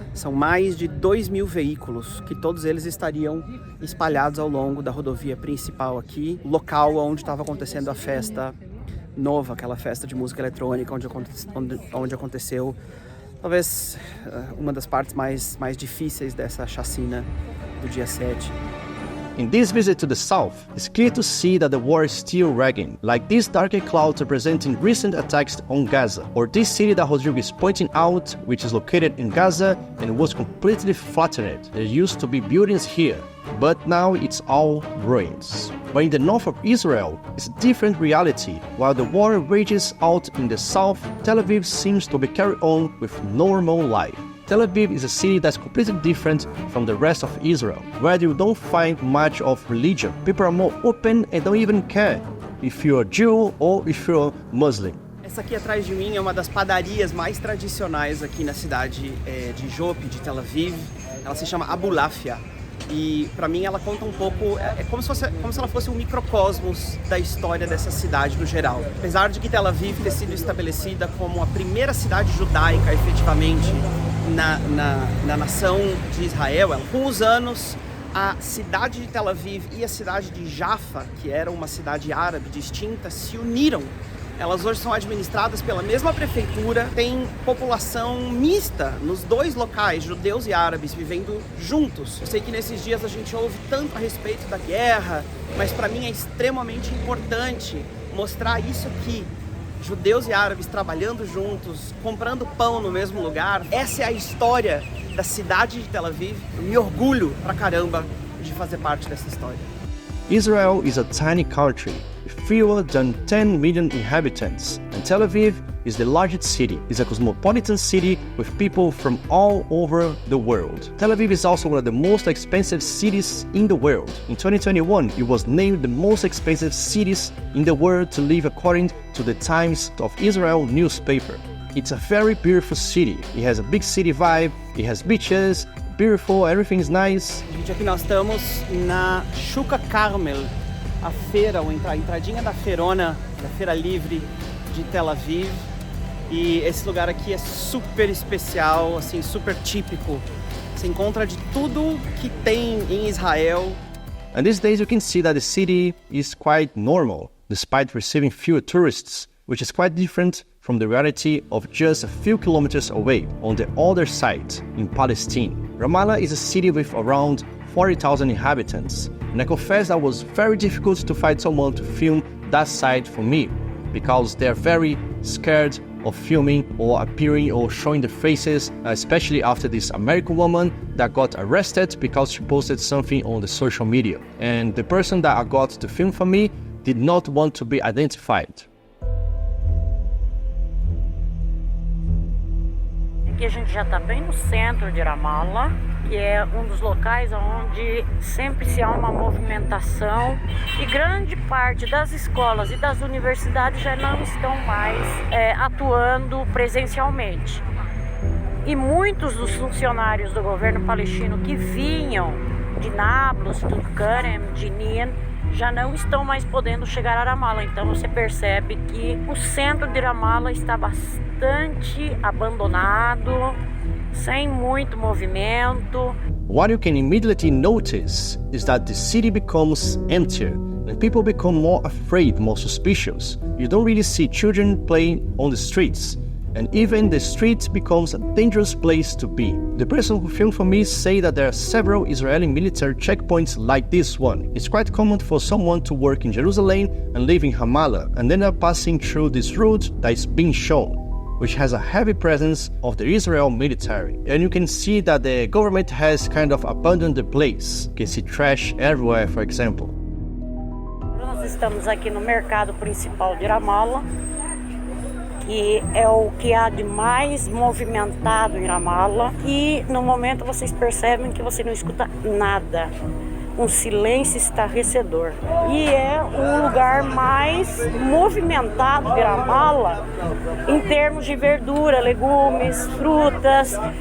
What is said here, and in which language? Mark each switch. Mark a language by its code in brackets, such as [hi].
[pt] São mais de 2.000 veículos, que todos eles estariam espalhados ao longo da rodovia principal aqui, local onde estava acontecendo a festa nova, aquela festa de música eletrônica, onde aconteceu talvez uma das partes mais difíceis dessa chacina do dia 7. [en] In this visit to the south, it's clear to see that the war is still raging, like these darker clouds representing recent attacks on Gaza, or this city that Rodrigo is pointing out, which is located in Gaza and was completely flattened. There used to be buildings here, but now it's all ruins. But in the north of Israel, it's a different reality. While the war rages out in the south, Tel Aviv seems to be carried on with normal life. Tel Aviv is a city that's completely different from the rest of Israel, where you don't find much of religion. People are more open and don't even care if you're a Jew or if you're Muslim. [pt] Essa aqui atrás de mim é uma das padarias mais tradicionais aqui na cidade de Jope, de Tel Aviv. Ela se chama Abulafia. E para mim ela conta um pouco, como se ela fosse um microcosmos da história dessa cidade no geral. Apesar de que Tel Aviv ter sido estabelecida como a primeira cidade judaica efetivamente na nação de Israel, com os anos a cidade de Tel Aviv e a cidade de Jaffa, que era uma cidade árabe distinta, se uniram. Elas hoje são administradas pela mesma prefeitura, tem população mista nos dois locais, judeus e árabes, vivendo juntos. Eu sei que nesses dias a gente ouve tanto a respeito da guerra, mas para mim é extremamente importante mostrar isso aqui. Judeus e árabes trabalhando juntos, comprando pão no mesmo lugar. Essa é a história da cidade de Tel Aviv. Eu me orgulho pra caramba de fazer parte dessa história. [en] Israel is a tiny country with fewer than 10 million inhabitants, and Tel Aviv is the largest city. It's a cosmopolitan city with people from all over the world. Tel Aviv is also one of the most expensive cities in the world. In 2021, it was named the most expensive cities in the world to live according to the Times of Israel newspaper. It's a very beautiful city. It has a big city vibe, it has beaches, beautiful, everything is nice. [pt] Gente, aqui nós estamos na Shuka Carmel, a feira, ou a entradinha da feirona, da feira livre de Tel Aviv. E esse lugar aqui é super especial, assim, super típico. Você encontra de tudo que tem em Israel. [en] And these days you can see that the city is quite normal, despite receiving fewer tourists, which is quite different from the reality of just a few kilometers away, on the other side, in Palestine. Ramallah is a city with around 40,000 inhabitants, and I confess that it was very difficult to find someone to film that side for me, because they're very scared of filming or appearing or showing their faces, especially after this American woman that got arrested because she posted something on the social media. And the person that I got to film for me did not want to be identified. [pt] Aqui a gente já está bem no centro de Ramallah, que é um dos locais onde sempre se há uma movimentação e grande parte das escolas e das universidades já não estão mais atuando presencialmente. E muitos dos funcionários do governo palestino que vinham de Nablus, de Tulkarem, de Nin, já não estão mais podendo chegar a Ramallah. Então você percebe que o centro de Ramallah está bastante abandonado, sem muito movimento. [en] What you can immediately notice is that the city becomes emptier and people become more afraid, more suspicious. You don't really see children playing on the streets, and even the street becomes a dangerous place to be. The person who filmed for me say that there are several Israeli military checkpoints like this one. It's quite common for someone to work in Jerusalem and live in Ramallah and then are passing through this route that is being shown, which has a heavy presence of the Israel military. And you can see that the government has kind of abandoned the place. You can see trash everywhere, for example. [pt] Nós estamos aqui no mercado principal de Ramallah, que é o que há de mais movimentado em Ramallah, e no momento vocês percebem que você não escuta nada, um silêncio estarrecedor. E é o lugar mais movimentado de Ramallah em termos de verdura, legumes, frutas.